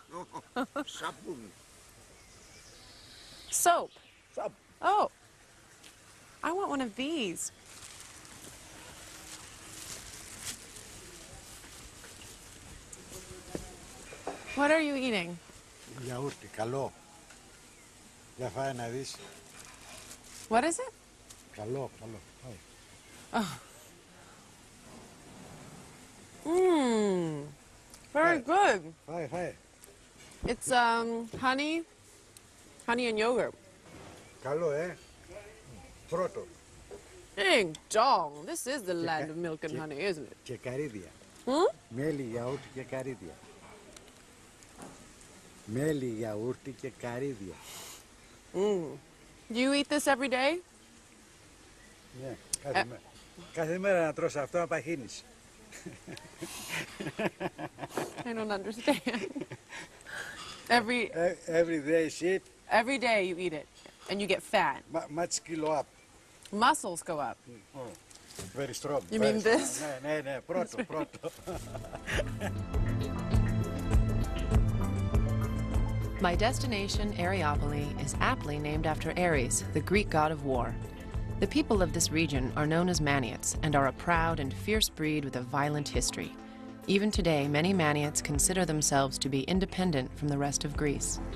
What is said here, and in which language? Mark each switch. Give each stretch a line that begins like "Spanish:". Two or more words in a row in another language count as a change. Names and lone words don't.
English: Sabun. Soap. Soap. Oh. I want one of these. What are you eating?
Greek: Γιαούρτι, καλό. Για φάει να δεις.
English: What is it?
Greek: Καλό, καλό. Mmm.
English: Very good.
Greek: Φάει, φάει.
English: It's honey and yogurt.
Greek: Καλό, Πρώτο.
English: Ding dong. This is the land of milk and honey, isn't it?
Greek: Και καρύδια. Hmm? Μέλι, γιαούρτι και καρύδια. Μέλι, γιαούρτι και καρύδια.
English: Do you eat this every day?
Greek: Ναι, κάθε μέρα να τρως αυτό να παχύνεις.
English: I don't understand. Every day shit. Every day you eat it, and you get fat. Much kilo up. Muscles go up. Very strong. You mean this?
Greek: Ναι, πρώτο.
English: My destination, Areopoli, is aptly named after Ares, the Greek god of war. The people of this region are known as Maniots and are a proud and fierce breed with a violent history. Even today, many Maniots consider themselves to be independent from the rest of Greece.